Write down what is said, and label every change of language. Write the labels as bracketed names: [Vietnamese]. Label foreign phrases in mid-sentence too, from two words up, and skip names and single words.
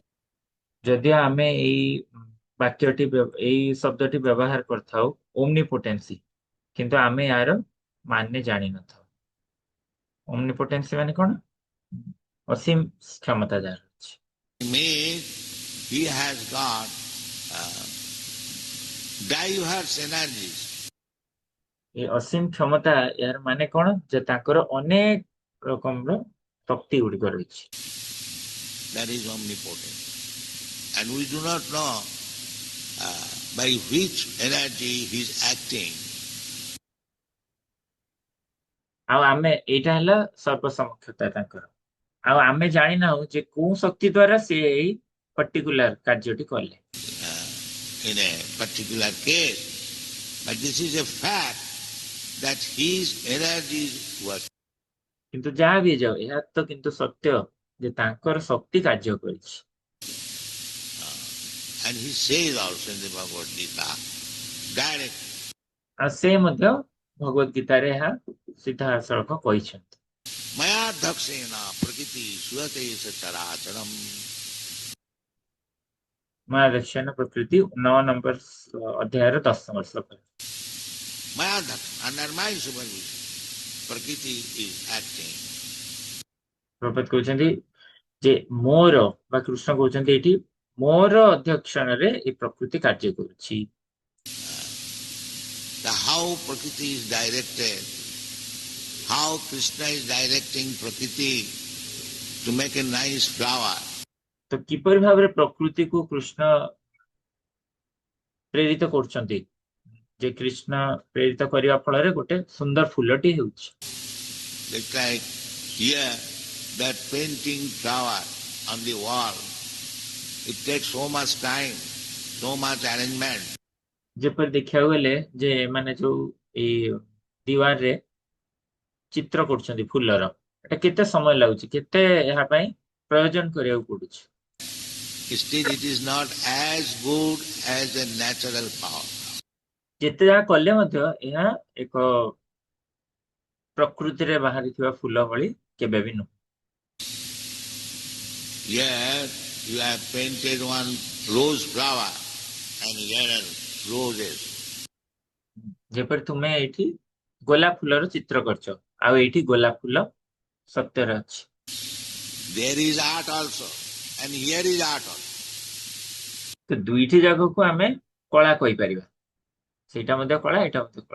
[Odia] ଯଦି ଆମେ ଏଇ ବାକ୍ୟଟି ଏଇ ଶବ୍ଦଟି ବ୍ୟବହାର କରିଥାଉ ଓମନିପୋଟେନ୍ସି, କିନ୍ତୁ ଆମେ ଏହାର ମାନେ ଜାଣିନଥାଉ। ଓମନିପୋଟେନ୍ସି ମାନେ କଣ? ଅସୀମ କ୍ଷମତା ଯାହାର ଅଛି। [English] He has got diverse energies. [Odia] ଏ ଅସୀମ କ୍ଷମତା ଏହାର ମାନେ କଣ? ଯେ ତାଙ୍କର ଅନେକ ରକମର ଶକ୍ତି ଗୁଡିକ ରହିଛି। [English] That is omnipotent. And we do not know by which energy he is acting. [Odia] ଆଉ ଆମେ ଏଇଟା ହେଲା ସର୍ବସମକ୍ଷତା ତାଙ୍କର। ଆଉ ଆମେ ଜାଣିନାହୁ ଯେ କୋଉ ଶକ୍ତି ଦ୍ଵାରା ସେ ଏଇ ପର୍ଟିକୁଲାର କାର୍ଯ୍ୟଟି କଲେ। [English] In a particular case, but this is a fact that his energy is working. [Odia] କିନ୍ତୁ ଯାହା ବି ଯାଉ ଏହା ତ କିନ୍ତୁ ସତ୍ୟ ଯେ ତାଙ୍କର ଶକ୍ତି କାର୍ଯ୍ୟ କରିଛି। [English] And he says also in the Bhagavad Gita, direct. [Odia] ଆଉ ସେ ମଧ୍ୟ ଭଗବତ ଗୀତାରେ ଏହା ସିଧାସଳଖ କହିଛନ୍ତି। [Sanskrit] मया दक्षेण प्रकृति सुयते सचराचरम्. [Odia] ମାୟା ଦକ୍ଷିଣ ପ୍ରକୃତି 9 ନମ୍ବର ଅଧ୍ୟାୟର 10 ନମ୍ବର ଶ୍ଲୋକ। [Sanskrit] मया दक्षेण, [English] under my supervision, prakriti is acting. [Odia] ପ୍ରଭୁପାଦ କହୁଛନ୍ତି ଯେ ମୋର ବା କୃଷ୍ଣ କହୁଛନ୍ତି ଏଠି ମୋର ଅଧ୍ୟକ୍ଷଣରେ ଏ ପ୍ରକୃତି କାର୍ଯ୍ୟ କରୁଛି। [English] How prakriti is directed, how Krishna is directing prakriti to make a nice flower. [Odia] ତ କିପରି ଭାବରେ ପ୍ରକୃତିକୁ କୃଷ୍ଣ ପ୍ରେରିତ କରୁଛନ୍ତି ଯେ କୃଷ୍ଣ ପ୍ରେରିତ କରିବା ଫଳରେ ଗୋଟେ ସୁନ୍ଦର ଫୁଲଟି ହେଉଛି। [English] It's like here, that painting flower on the wall, it takes so much time, so much arrangement. [Odia] ଯେପରି ଦେଖିବାକୁ ଗଲେ ଯେ ମାନେ ଯୋଉ ଏଇ ଦିୱାରରେ ଚିତ୍ର କରୁଛନ୍ତି ଫୁଲର, ଏଟା କେତେ ସମୟ ଲାଗୁଛି, କେତେ ଏହା ପାଇଁ ପ୍ରୟୋଜନ କରିବାକୁ ପଡୁଛି। [English] Still it is not as good as a natural flower. [Odia] ଯେତେ ଯାହା କଲେ ମଧ୍ୟ ଏହା ଏକ ପ୍ରକୃତିରେ ବାହାରିଥିବା ଫୁଲ ଭଳି କେବେ ବି ନୁହେଁ। [English] Here you have painted one rose flower and here are roses. [Odia] ଯେପରି ତୁମେ ଏଇଠି ଗୋଲାପ ଫୁଲର ଚିତ୍ର କରିଛ, ଆଉ ଏଇଠି ଗୋଲାପ ଫୁଲ ସତ୍ୟରେ ଅଛି। [English] There is art also and here is art also. [Odia] ତ ଦୁଇଟି ଜାଗାକୁ ଆମେ କଳା କହିପାରିବା, ସେଇଟା ମଧ୍ୟ କଳା, ଏଇଟା ମଧ୍ୟ କଳା।